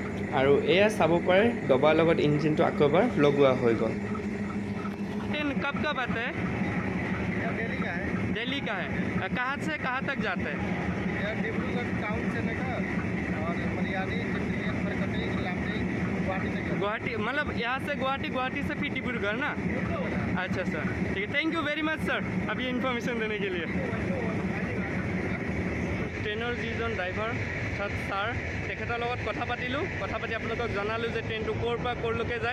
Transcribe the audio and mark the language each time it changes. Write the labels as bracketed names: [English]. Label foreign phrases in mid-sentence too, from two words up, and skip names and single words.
[Assamese] আৰু এয়া চাব পাৰে দবাৰ লগত ইঞ্জিনটো আকৌ এবাৰ লগোৱা হৈ গ'ল। [Hindi] ट्रेन कब कब आते हैं? दिल्ली का है। कहाँ से कहाँ तक जाते हैं? डिब्रूगढ़ टाउन से लेकर और मरियानी गुवाहाटी, मतलब यहाँ से गुवाहाटी, गुवाहाटी से फिर डिब्रूगढ़ ना? अच्छा सर, ठीक है, [English] thank you very much sir [Hindi] अभी इन्फॉर्मेशन देने के लिए। [Assamese] ट्रेनर जिजन ड्राइवर ছাৰ তেখেতৰ লগত কথা পাতিলোঁ, কথা পাতি আপোনালোকক জনালোঁ যে ট্ৰেইনটো ক'ৰ পৰা ক'ৰলৈকে যায়।